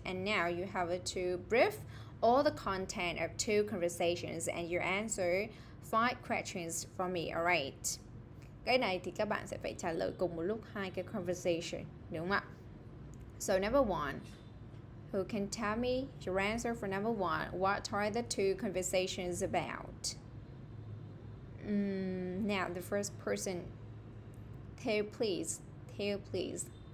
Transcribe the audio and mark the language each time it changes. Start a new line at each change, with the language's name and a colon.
English: And now you have to brief all the content of 2 conversations and you answer 5 questions for me, all right?
Vietnamese: Cái này thì các bạn sẽ phải trả lời cùng một lúc 2 cái conversation, đúng không ạ?
English: So number 1, who can tell me your answer for number 1? What are the 2 conversations about? Now the first person, Theo, please. Theo, please.